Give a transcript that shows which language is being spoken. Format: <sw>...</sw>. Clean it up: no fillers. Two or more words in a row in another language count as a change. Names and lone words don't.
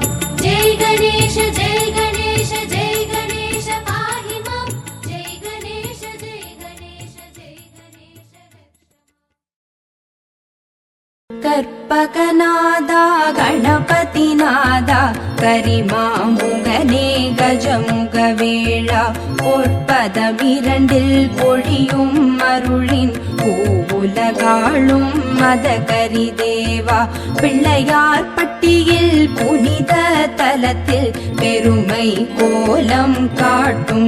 <sa>जय गणेश जय गणेश जय गणेश पाहि मां। जय गणेश जय गणेश जय गणेश</sa> <ta>கற்பகநாதா கணபதிநாதா கரிமாமுகனே கஜமுகவேளா பொற்பதமிரண்டில் பொழியும் அருளின் பூவுலகாளும் மதகரி தேவா பிள்ளையார் பட்டியில் புனித தலத்தில் பெருமை கோலம் காட்டும்</ta>